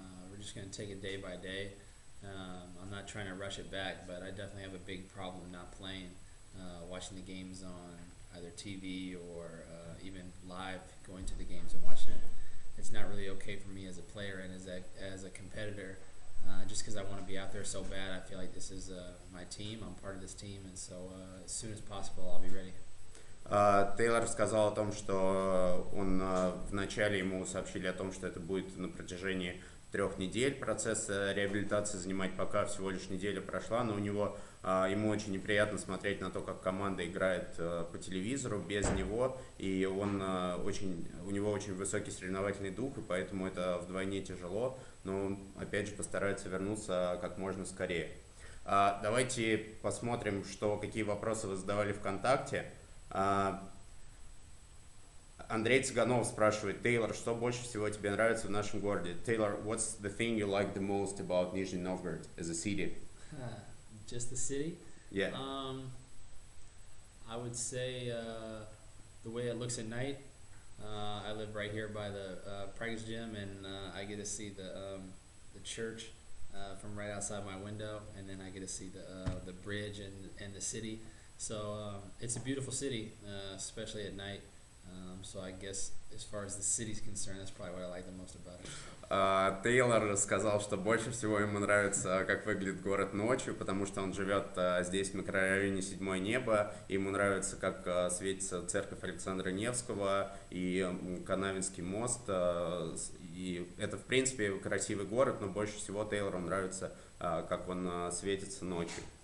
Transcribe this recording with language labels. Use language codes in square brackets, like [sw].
[en] We're just going to take it day by day. I'm not trying to rush it back, but I definitely have a big problem not playing, watching the games on either TV or even live, going to the games and watching it. It's not really okay for me as a player and as a competitor, just because I want to be out there so bad. I feel like this is my team, I'm part of this team, and so as soon as possible I'll be ready. [ru] Тейлор сказал о том, что он вначале ему сообщили о том, что это будет на протяжении 3 недель процесс реабилитации занимать, пока всего лишь неделя прошла, но ему очень неприятно смотреть на то, как команда играет по телевизору без него, и у него очень высокий соревновательный дух, и поэтому это вдвойне тяжело, но он опять же постарается вернуться как можно скорее. Давайте посмотрим, какие вопросы вы задавали ВКонтакте. Андрей Цыганов спрашивает: Тейлор, что больше всего тебе нравится в нашем городе? [en] Taylor, what's the thing you like the most about Nizhny Novgorod as a city? Just the city? Yeah. I would say the way it looks at night. I live right here by the practice gym, and I get to see the church from right outside my window, and then I get to see the bridge and the city. So it's a beautiful city, especially at night. So I guess as far as the city's concerned, that's probably what I like the most about it. [ru] Тейлор сказал, что больше всего ему нравится, как выглядит город ночью, потому что он живет здесь в микрорайоне Седьмое Небо. Ему нравится, как светится церковь Александра Невского и Канавинский мост. И это, в принципе, красивый город, но больше всего Тейлору нравится, как он светится ночью.